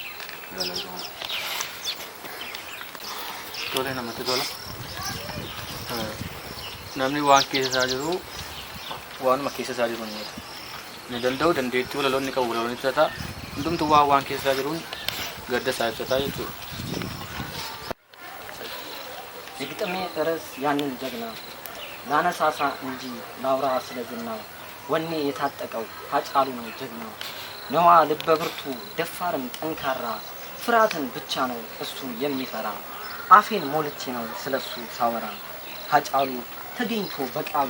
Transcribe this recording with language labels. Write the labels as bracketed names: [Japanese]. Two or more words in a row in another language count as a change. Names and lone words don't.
[Oromo] Tole namatti tola. Namni waan keessa isaa jiru waanuma keessa isaa jiru ni danda'u dandeettii walaloonni qabu walaloonni ibsata hundumtu waan keessa isaa jiruun gadda isaa ibsata jechuudha. [Amharic] የግጥሜ ርዕስ ያንን ጀግና ላነሳሳ እንጂ ላውራ ስለ ዝናው ወኔ የታጠቀው ሀጫሉ ነው ጀግናው ነዋ ልበ ብርቱ ደፋርም ጠንካራ ፍርሃትን ብቻ ነው እሱ የሚፈራ አፌን ሞልቼ ነው ስለሱ ሳወራ ሀጫሉ ተገኝቶ በቃሉ